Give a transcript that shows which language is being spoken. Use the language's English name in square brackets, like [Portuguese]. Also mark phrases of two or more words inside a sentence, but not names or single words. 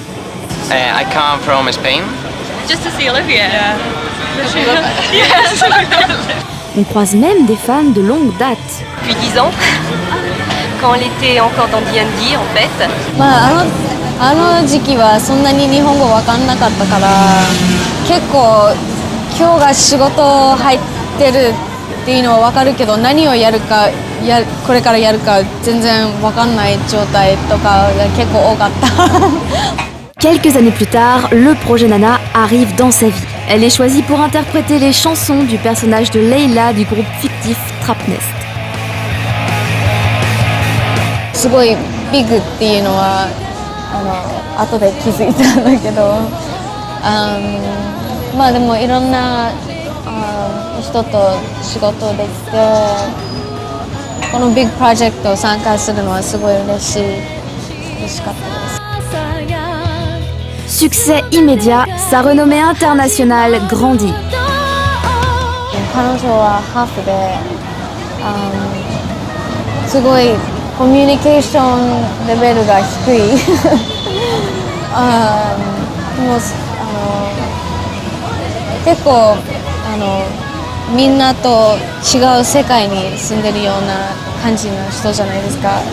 [English] I come from Spain. Just to see Olivia. [French] On croise même des fans de longue date. Depuis 10 ans, quand elle était encore dans D&D en fait. [Japanese] あの時期はそんなに日本語わかんなかったから結構今日が仕事入ってるっていうのはわかるけど何をやるかこれからやるか全然わかんない状態とかが結構多かった。 [French] Quelques années plus tard, le projet Nana arrive dans sa vie. Elle est choisie pour interpréter les chansons du personnage de Leila du groupe fictif Trapnest. [Japanese] すごいビッグっていうのは後で気づいたんだけど、まあでもいろんな人と仕事できて、このビッグプロジェクトを参加するのはすごい嬉しかったです。 [French] Succès immédiat, sa renommée internationale grandit. [Japanese] 彼女はハーフですごいコミュニケーションレベルが低いもう結構みんなと違う世界に住んでるような感じの人じゃないですか。